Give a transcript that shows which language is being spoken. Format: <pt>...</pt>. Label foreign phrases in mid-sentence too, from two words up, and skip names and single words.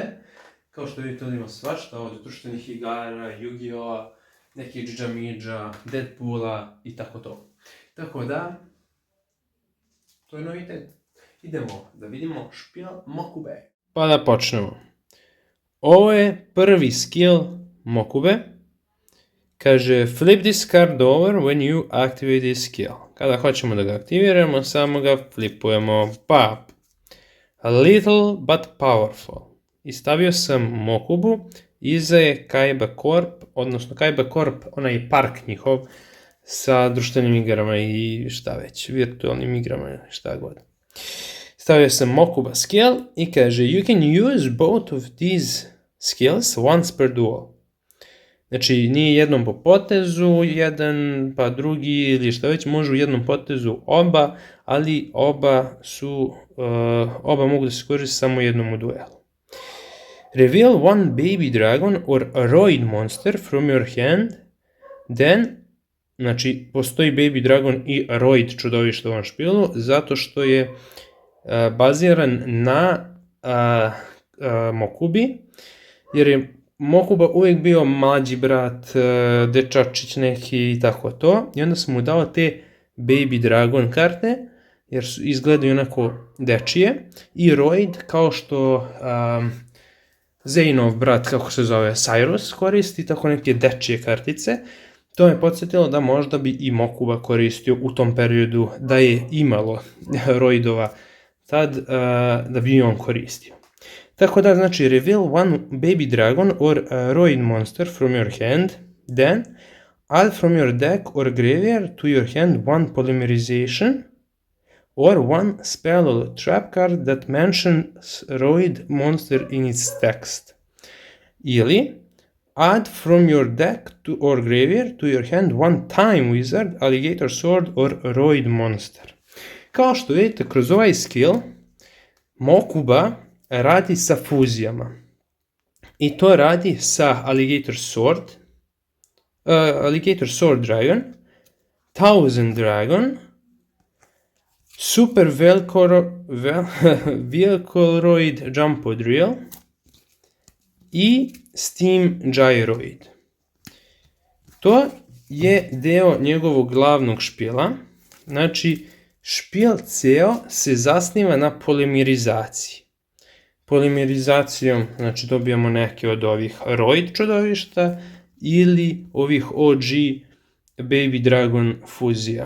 <bs>Kao što vidite, ovdje ima svašta od društvenih igara, Yu-Gi-Oh-a, neki Džamidža, Deadpoola i tako to. Tako da, to je novitet. Idemo da vidimo špil Mokube. Pa da počnemo. Ovo je prvi skill Mokube. Kaže,</bs> <en>flip this card over when you activate this skill.</en> <bs>Kada hoćemo da ga aktiviramo, samo ga flipujemo. Pa,</bs> <en>a little but powerful.</en> <bs>I stavio sam Mokubu, iza je Kaiba Corp, odnosno Kaiba Corp, onaj park njihov, sa društvenim igrama i šta već, virtualnim igrama, šta god. Stavio sam Mokuba skill i kaže,</bs> <en>you can use both of these skills once per duel.</en> <bs>Znači, nije jednom po potezu, jedan pa drugi ili šta već, može u jednom potezu oba, ali oba mogu da se koriste samo jednom u duelu.</bs> <en>Reveal one baby dragon or a roid monster from your hand, then,</en> <bs>znači, postoji</bs> <en>baby dragon</en> <bs>i roid čudovište u ovom špilu, zato što je baziran na Mokubi, jer je Mokuba uvijek bio mlađi brat, dečačić neki i tako to, i onda sam mu dao te</bs> <en>baby dragon</en> <bs>karte, jer izgledaju onako dečije, i roid kao što Zainov brat, kako se zove, Cyrus, koristi tako neke dečije kartice. To me podsjetilo da možda bi i Mokuba koristio u tom periodu, da je imalo roidova tad, da bi on koristio. Tako da, znači,</bs> <en>reveal one baby dragon or a roid monster from your hand, then add from your deck or graveyard to your hand one polymerization or one spell or trap card that mentions roid monster in its text.</en> <bs>Ili</bs> <en>add from your deck or graveyard to your hand one time wizard, alligator sword or roid monster.</en> <bs>Kao što vidite, kroz ovaj skill Mokuba radi sa fuzijama. I to radi sa Alligator Sword Dragon, 1000 Dragon, Super Velcoroid Jumpo Drill i Steam Gyroid. To je deo njegovog glavnog špila. Znači, špil ceo se zasniva na polimerizaciji. Polimerizacijom, znači, dobijamo neke od ovih roid čudovišta ili ovih OG Baby Dragon fuzija.</bs>